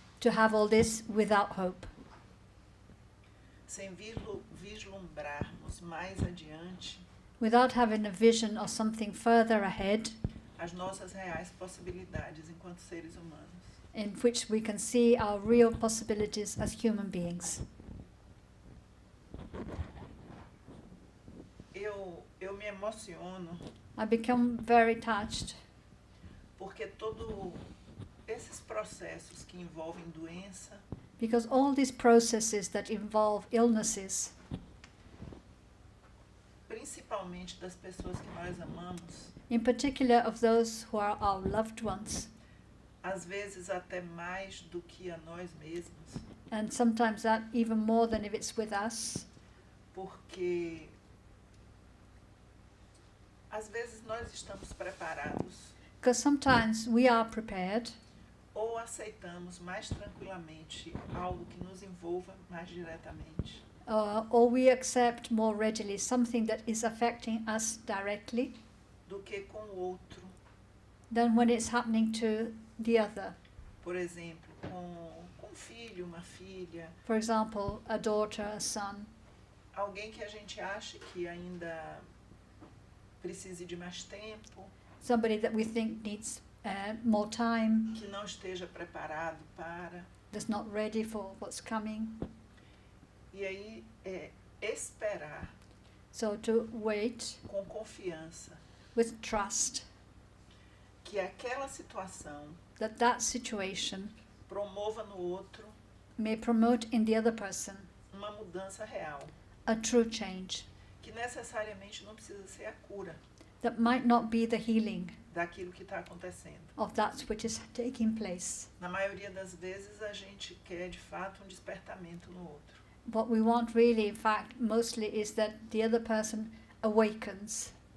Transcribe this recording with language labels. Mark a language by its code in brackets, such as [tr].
[en] to have all this without hope, [pt] sem vislumbrarmos mais adiante [en] without having a vision of something further ahead [pt] as nossas reais possibilidades enquanto seres humanos. [en] in which we can see our real possibilities as human beings. [pt] Eu me emociono [en] I become very touched [pt] porque todos esses processos que envolvem doença, [en] because all these processes that involve illnesses, [pt] principalmente das pessoas que nós amamos, [en] in particular of those who are our loved ones, [pt] às vezes até mais do que a nós mesmos, [en] and sometimes that even more than if it's with us, [pt] porque às vezes nós estamos preparados [en] because sometimes we are prepared, [pt] ou aceitamos mais tranquilamente algo que nos envolva mais diretamente, [en] or we accept more readily something that is affecting us directly [pt] do que com o outro. [en] than when it's happening to the other. [pt] Por exemplo, com um filho, uma filha, [en] For example, a daughter, a son, [pt] alguém que a gente acha que ainda precise de mais tempo, [en] somebody that we think needs more time, [pt] que não esteja preparado para. [en] that's not ready for what's coming. [pt] E aí é esperar [en] So to wait [pt] com confiança [en] with trust [pt] que aquela situação [en] that situation [pt] promova no outro [en] may promote in the other person [pt] uma mudança real, [en] a true change [pt] que necessariamente não precisa ser a cura [en] that might not be the healing [pt] daquilo que está acontecendo. [en] of that which is taking place. [pt] Na maioria das vezes a gente quer de fato um despertamento no outro. [en] What we want really, in fact, mostly is that the other person awakens.